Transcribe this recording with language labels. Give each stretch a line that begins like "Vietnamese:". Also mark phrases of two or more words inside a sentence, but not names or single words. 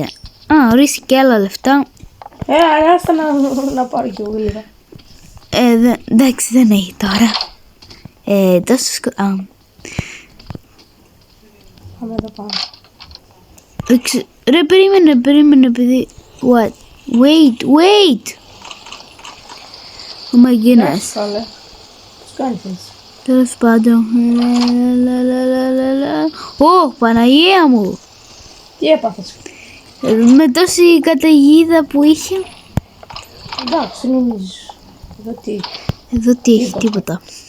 Greek: Α, ορίστε και άλλα λεφτά. Άστα να πάρω κι εγώ λίγα. Εντάξει, δεν έχει τώρα. Τόσο Πάμε εδώ πάνω. Ρε, περίμενε, επειδή...
English: What? Wait! Oh my goodness.
Greek: Καλέ. Πώς κάνεις έτσι? Τέλος πάντων. Ω, Παναγία μου. Τι έπαθες? Με τόση καταιγίδα που είχε. Εντάξει, νομίζεις. Εδώ τι? Εδώ τι έχει, τίποτα.